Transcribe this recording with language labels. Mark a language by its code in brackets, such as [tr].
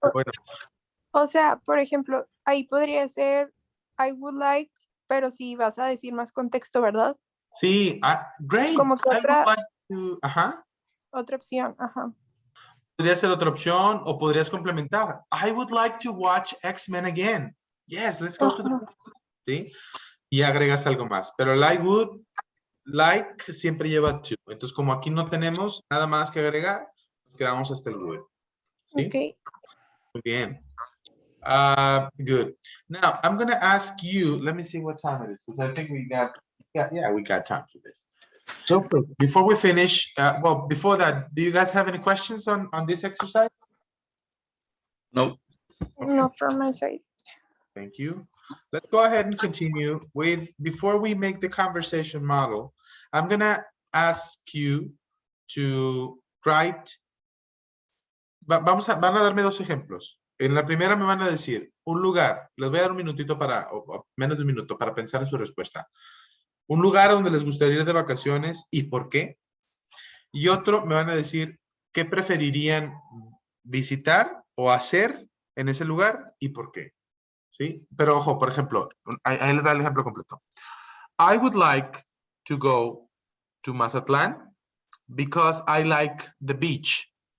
[es] Bueno, O sea, por ejemplo, ahí podría ser [en] I would like, [es] pero si vas a decir más contexto, ¿verdad? [en] sí, great, [es] Como que [en] I would like to, [es] ajá. otra opción, ajá. Podría ser otra opción o podrías complementar. [en] I would like to watch X-Men again. Yes, let's go to the [es] Ajá. [en] movies. [es] ¿Sí? Y agregas algo más. Pero el I would like siempre lleva to. Entonces, como aquí no tenemos nada más que agregar, nos quedamos hasta el would. ¿Sí? Ok. Muy bien. [en] Good. Now, I'm going to ask you, let me see what time it is, because I think we got time for this. So quick, before we finish, well, before that, do you guys have any questions on this exercise? No. No from my side. Thank you. Let's go ahead and continue with, before we make the conversation model, I'm gonna ask you to write, [es] van a darme dos ejemplos. En la primera me van a decir un lugar, les voy a dar un minutito o menos de un minuto para pensar en su respuesta. Un lugar donde les gustaría ir de vacaciones y por qué. Y otro me van a decir qué preferirían visitar o hacer en ese lugar y por qué. ¿Sí? Pero ojo, por ejemplo, ahí les da el ejemplo completo. [en] I would like to go to Mazatlan because I like the beach.